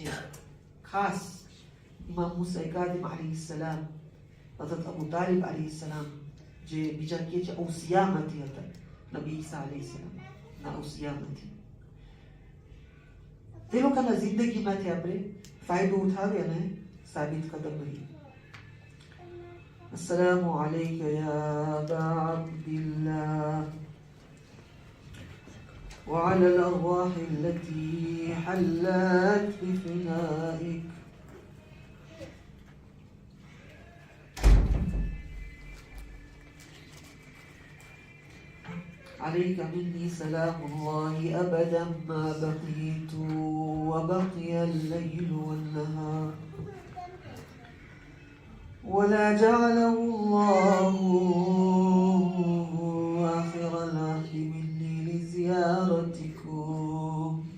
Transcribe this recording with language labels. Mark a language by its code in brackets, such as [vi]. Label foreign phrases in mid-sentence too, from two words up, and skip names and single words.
[gu] ખાસ ઇમામ મૂસા કાઝિમ અલૈહિસ્સલામ, હઝરત અબુ તાલિબ અલૈહિસ્સલામ, જે બીજા કહે છે ઔસિયામાંથી હતા, નબી ઈસા અલૈહિસ્સલામ ના ઔસિયામાંથી. તે લોકોના જિંદગીમાંથી આપણે ફાયદો ઉઠાવી અને સાબિત કદમ રહીએ. [ar] السلام عليك يا أبا عبد الله وعلى الأرواح التي حلت بفنائك. عليك مني سلام الله أبدا ما بقيت وبقي الليل والنهار، ولا جعله الله آخر العهد مني لزيارتكم.